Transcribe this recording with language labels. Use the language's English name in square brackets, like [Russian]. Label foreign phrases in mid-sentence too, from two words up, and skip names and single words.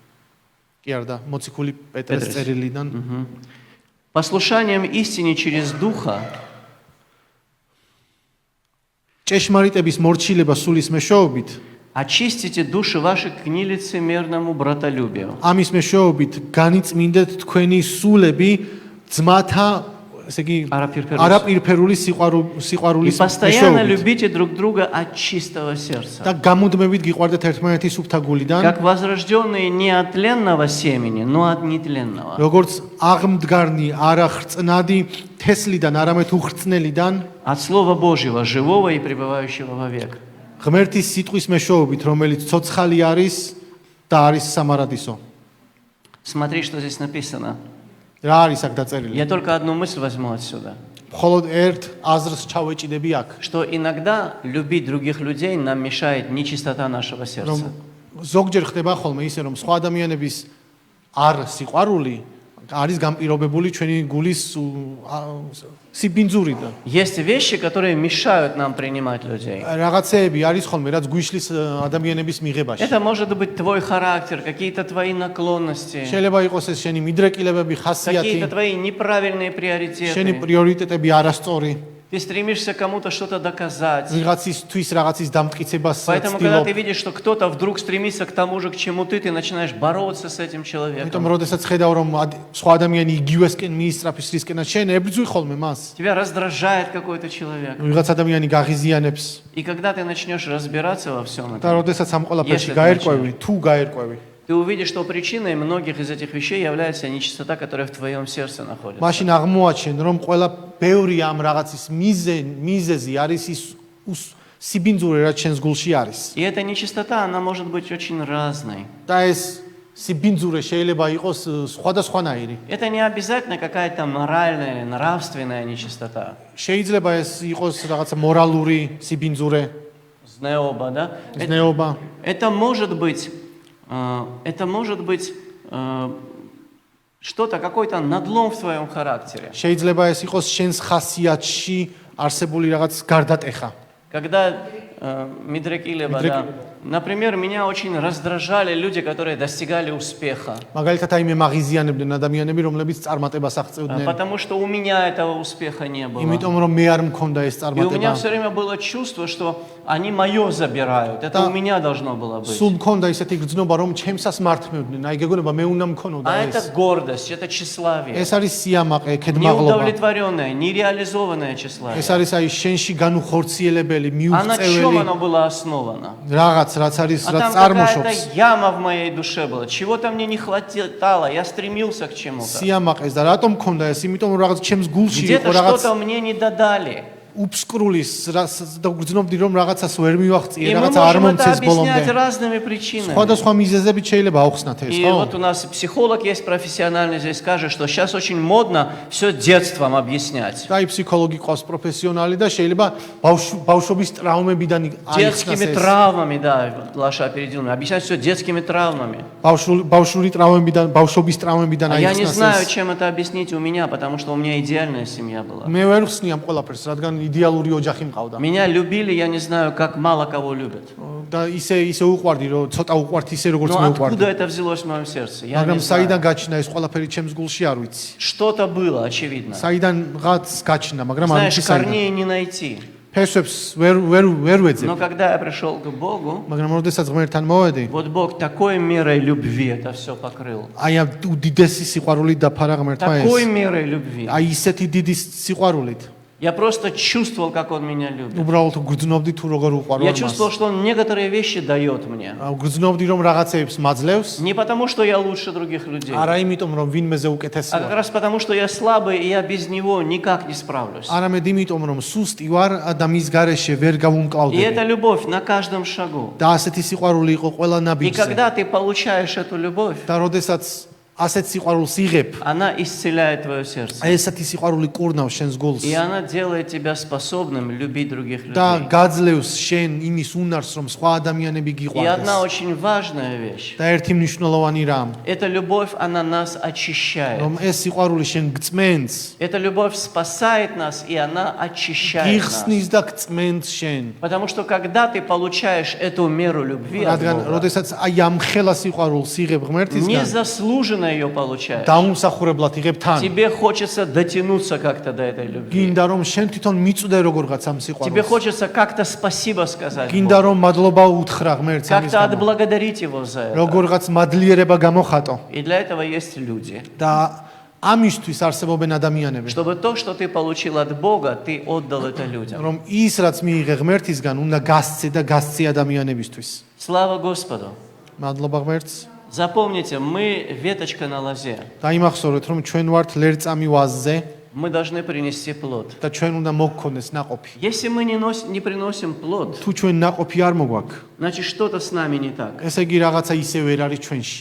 [Georgian] კი არა და მოციქული პეტრეს პეტრეს. წერილიდან. [Russian] Послушанием истине через Духа [Georgian] ჭეშმარიტების მორჩილება სულის მეშვეობით, [Russian] очистите души ваши к нелицемерному братолюбию. [Georgian] ამის მეშვეობით განიწმინდეთ თქვენი სულები ძმათა, ესე იგი არაპირფერული [Russian] И [Georgian] სიყვარულის [Russian] постоянно [Georgian] მეშვეობით. [Russian] любите друг друга от чистого сердца. [Georgian] და გამუდმებით გიყვარდეთ ერთმანეთი სუფთა გულიდან, [Russian] Как возрожденные не от тленного семени, но от нетленного. [Georgian] როგორც აღმდგარნი, არა ხრწნადი თესლიდან, არამედ უხრწნელიდან, [Russian] От Слова Божьего, живого и пребывающего вовек. [Georgian] ღმერთის სიტყვის მეშვეობით, რომელიც ცოცხალი არის და არის სამარადისო. [Russian] Смотри, что здесь написано. [Georgian] რა არის აქ დაწერილი? [Russian] Я только одну мысль возьму отсюда. [Georgian] მხოლოდ ერთ აზრს ჩავეჭიდები აქ, [Russian] Что иногда любить других людей нам мешает нечистота нашего [Georgian] რომ [Russian] сердца. [Georgian] ზოგჯერ ხდება ხოლმე ისე, რომ სხვა ადამიანების არ სიყვარული არის გამპირობებული ჩვენი გულის სიბინძურიდან. [Russian] Есть вещи, которые мешают нам принимать людей. [Georgian] რაღაცეები არის ხოლმე, რაც გვიშლის ადამიანების მიღებაში. [Russian] Это может быть твой характер, какие-то твои наклонности, [Georgian] შეიძლება იყოს ეს შენი მიდრეკილებები, ხასიათი, [Russian] какие-то твои неправильные [Georgian] შენი [Russian] приоритеты. [Georgian] პრიორიტეტები არასწორი, [Russian] Ты стремишься кому-то что-то доказать. [Georgian] ვიღაცისთვის რაღაცის დამტკიცებას [Russian] Поэтому, когда [Georgian] ცდილობ. [Russian] ты видишь, что кто-то вдруг стремится к тому же, к чему ты начинаешь бороться с этим [Georgian] იმიტომ [Russian] человеком. [Georgian] როდესაც ხედავ რომ სხვა ადამიანი იგივესკენ მიისწრაფის რისკენაც შენ ებრძვი ხოლმე მას. [Russian] Тебя раздражает какой-то человек. [Georgian] ვიღაც ადამიანი გაღიზიანებს [Russian] И когда ты начнешь разбираться во всем [Georgian] და [Russian] этом, [Georgian] როდესაც ამ ყველაფერში [Russian] Если [Georgian] გაერკვევი, თუ გაერკვევი, [Russian] ты увидишь, что причиной многих из этих вещей является нечистота, которая в твоем сердце находится. [Georgian] მაშინ აღმოაჩენ რომ ყველა ბევრი ამ რაღაცის მიზეზი არის ის სიბინძურე რაც შენს გულში არის. [Russian] И эта нечистота, она может быть очень разной. [Georgian] და ეს სიბინძურე შეიძლება იყოს სხვადასხვანაირი. [Russian] Это не обязательно какая-то моральная или нравственная нечистота. [Georgian] შეიძლება ეს იყოს რაღაცა მორალური სიბინძურე, [Russian] Знеоба, да? [Georgian] ზნეობა. [Russian] Это может быть что-то, какой-то надлом в твоем характере. [Georgian] შეიძლება ეს იყოს შენს ხასიათში არსებული რაღაც გარდატეხა. [Russian] Когда Мидрекилеба, да. Например, меня очень раздражали люди, которые достигали успеха. [Georgian] მაგალითად აი მე მაღიზიანებდნენ ადამიანები, რომლებიც წარმატებას აღწევდნენ, [Russian] Потому что у меня этого успеха не было. [Georgian] იმიტომ რომ მე არ მქონდა ეს [Russian] И у меня [Georgian] წარმატება. [Russian] все время было чувство, что они мое забирают. Это Да. у меня должно было быть. [Georgian] სულ მქონდა ისეთი გრძნობა, რომ ჩემსას მართმევდნენ. აი გეგონება მე უნდა მქონოდა [Russian] А [Georgian] ეს. [Russian] это гордость, это тщеславие. [Georgian] ეს არის სიამაყე, ქედმაღლობა. [Russian] Неудовлетворенное, нереализованное тщеславие. [Georgian] ეს არის აი შენში განუხორციელებელი, [Russian] А на чем чем оно было основано? [Georgian] რაღაც რაც არის [Russian] А [Georgian] რაც [Russian] там [Georgian] წარმოშობს [Russian] какая-то яма в моей душе была. Чего-то мне не хватало, я стремился к чему-то. [Georgian] სიამაყეს და რატომ მქონდა ეს? იმიტომ რომ რაღაც ჩემს გულში იყო [Russian] Где-то [Georgian] რაღაც [Russian] что-то мне не додали. [Georgian] უბსკრულის და გრძნობდი რომ რაღაცას ვერ მივაღწიე, [Russian] И мы [Georgian] რაღაცა არ [Russian] можем это [Georgian] მომწეს [Russian] объяснять [Georgian] ბოლომდე. [Russian] разными причинами. [Georgian] სხვადასხვა მიზეზებით შეიძლება აუხსნათ ეს, [Russian] И [Georgian] ხო? [Russian] вот у нас психолог есть профессиональный, здесь скажет, что сейчас очень модно все детством объяснять. [Georgian] და ფსიქოლოგი ყავს პროფესიონალი და შეიძლება ბავშვობის ტრავმებიდან აიხსნას [Russian] Детскими [Georgian] ეს. [Russian] травмами, да, Лаша опередил меня. Объяснять все детскими травмами. [Georgian] ბავშვური ტრავმებიდან, ბავშვობის ტრავმებიდან [Russian] А я не [Georgian] აიხსნას [Russian] знаю, [Georgian] ეს. [Russian] чем это объяснить у меня, потому что у меня идеальная семья была. [Georgian] მე ვერ ხსნი ამ ყველაფერს, რადგან იდეალური ოჯახი მყავდა. [Russian] Меня любили, я не знаю, как мало кого любят. [Georgian] და ისე უყვარდი, რომ ცოტა უყვართ ისე როგორც [Russian] Но [Georgian] მე [Russian] откуда [Georgian] უყვარდი. [Russian] это взялось в моем сердце? Я [Georgian] მაგრამ [Russian] не знаю. [Georgian] საიდან გაჩნდა ეს ყველაფერი ჩემს გულში არ ვიცი. [Russian] Что-то было, очевидно. [Georgian] საიდან რაღაც გაჩნდა, მაგრამ არ [Russian] Знаешь, [Georgian] ვიცი საიდან. [Russian] корней не найти. [Georgian] ფესვებს ვერ ვეძებ. [Russian] Но когда я пришел к Богу, [Georgian] მაგრამ როდესაც ღმერთთან მოვედი, [Russian] вот Бог такой мерой любви это все покрыл. [Georgian] აი ამ უდიდესი სიყვარულით დაფარა ღმერთმა [Russian] Такой [Georgian] ეს. [Russian] мерой любви. [Georgian] აი ისეთი დიდი სიყვარულით. [Russian] Я просто чувствовал, как Он меня любит. [Georgian] უბრალოდ გრძნობდი თუ როგორ უყვარვარ [Russian] Я [Georgian] მას. [Russian] чувствовал, что Он некоторые вещи дает мне. [Georgian] გრძნობდი რომ რაღაცეებს მაძლევს, [Russian] Не потому, что я лучше других людей, [Georgian] არა იმიტომ რომ ვინმეზე [Russian] а как [Georgian] უკეთესია. [Russian] раз потому, что я слабый, и я без Него никак не справлюсь. [Georgian] არამედ იმიტომ რომ სუსტი ვარ და მის გარეშე ვერ [Russian] И [Georgian] გავუმკლავდები. [Russian] это любовь на каждом шагу. [Georgian] და ასეთი სიყვარული იყო ყველა [Russian] И [Georgian] ნაბიჯზე. [Russian] когда ты получаешь эту любовь, [Georgian] და როდესაც ასეთ სიყვარულს იღებ, [Russian] она исцеляет твое сердце. [Georgian] ესეთი სიყვარული კურნავს შენს გულს [Russian] И она делает тебя способным любить других [Georgian] და [Russian] людей. [Georgian] გაძლევს შენ იმის უნარს, რომ სხვა ადამიანები [Russian] И [Georgian] გიყვარდეს. [Russian] одна очень важная вещь. [Georgian] და ერთი მნიშვნელოვანი რამ, [Russian] Эта любовь, она нас очищает. [Georgian] რომ ეს სიყვარული შენ გწმენს, [Russian] Эта любовь спасает нас, и она очищает нас. [Georgian] გიხსნის და გწმენს შენ. [Russian] Потому что когда ты получаешь эту меру любви от [Georgian] რადგან [Russian] Бога, [Georgian] როდესაც აი ამ ხელა სიყვარულს იღებ ღმერთისგან, [Russian] незаслуженно ее получаешь. [Georgian] დაუმსახურებლად იღებ თან. [Russian] Тебе хочется дотянуться как-то до этой любви. [Georgian] გინდა რომ შენ თვითონ მიწვდე როგორღაც ამ [Russian] Тебе [Georgian] სიყვარულს. [Russian] хочется как-то спасибо сказать [Georgian] გინდა [Russian] Богу. [Georgian] რომ მადლობა უთხრა ღმერთს ამის [Russian] Как-то [Georgian] გამო. [Russian] отблагодарить Его за это. [Georgian] როგორღაც მადლიერება გამოხატო. [Russian] И для этого есть люди. [Georgian] და ამისთვის არსებობენ ადამიანები, [Russian] Чтобы то, что ты получил от Бога, ты отдал это людям. [Georgian] რომ ის რაც მიიღე ღმერთისგან, უნდა გასცე და გასცე ადამიანებისთვის. [Russian] Слава Господу! [Georgian] მადლობა ღმერთს. [Russian] Запомните, мы веточка на лозе. [Georgian] დაიმახსოვრეთ, რომ ჩვენ ვართ ლერწამი ვაზზე [Russian] Мы должны принести плод. [Georgian] და ჩვენ უნდა მოგქონდეს наყოფი. [Russian] Если мы не приносим плод, [Georgian] თუ ჩვენ наყოფი არ მოგვაქვს, [Russian] значит что-то с нами не так. [Georgian] ესე იგი რაღაცა ისე ვერ არის ჩვენში.